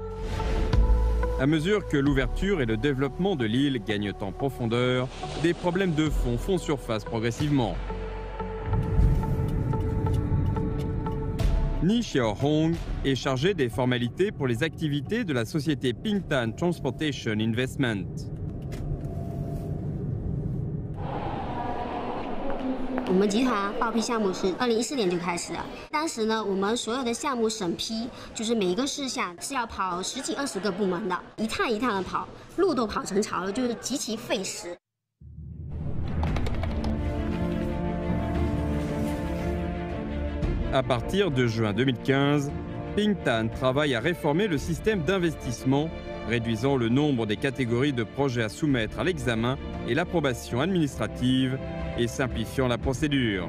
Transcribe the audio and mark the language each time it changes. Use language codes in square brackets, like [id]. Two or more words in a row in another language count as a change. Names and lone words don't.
[fr] À mesure que l'ouverture et le développement de l'île gagnent en profondeur, des problèmes de fond font surface progressivement. Ni Xiaohong est chargé des formalités pour les activités de la société Pingtan Transportation Investment. [zh] 我们集团报批项目是2014年就开始了。当时呢，我们所有的项目审批，就是每一个事项是要跑10几20个部门的，一趟一趟的跑，路都跑成潮了，就是极其费时。 [fr] À partir de juin 2015, Pingtan travaille à réformer le système d'investissement, réduisant le nombre des catégories de projets à soumettre à l'examen et l'approbation administrative et simplifiant la procédure.